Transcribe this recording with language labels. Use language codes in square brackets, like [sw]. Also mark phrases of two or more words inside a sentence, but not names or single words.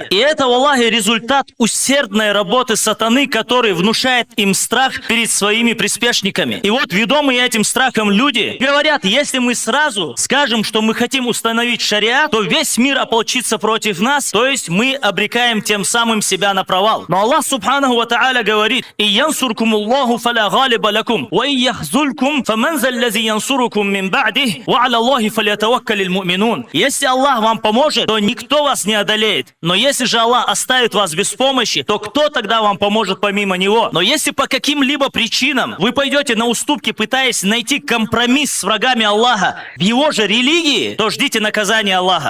[ru] И это, валлахи, результат усердной работы сатаны, который внушает им страх перед своими приспешниками. И вот, ведомые этим страхом люди говорят, если мы сразу скажем, что мы хотим установить шариат, то весь мир ополчится против нас, то есть мы обрекаем тем самым себя на провал. [ar] Но Аллах سبحانه وتعالى говорит: «إن ينصركم الله فلا غالب لكم وإن يخذلكم فمن ذا الذي ينصركم من بعده وعلى الله فليتوكل المؤمنون». [ru] Если Аллах вам поможет, то никто вас не одолеет. Но если же Аллах оставит вас без помощи, то кто тогда вам поможет помимо Него? Но если по каким-либо причинам вы пойдете на уступки, пытаясь найти компромисс с врагами Аллаха в Его же религии, то ждите наказания Аллаха.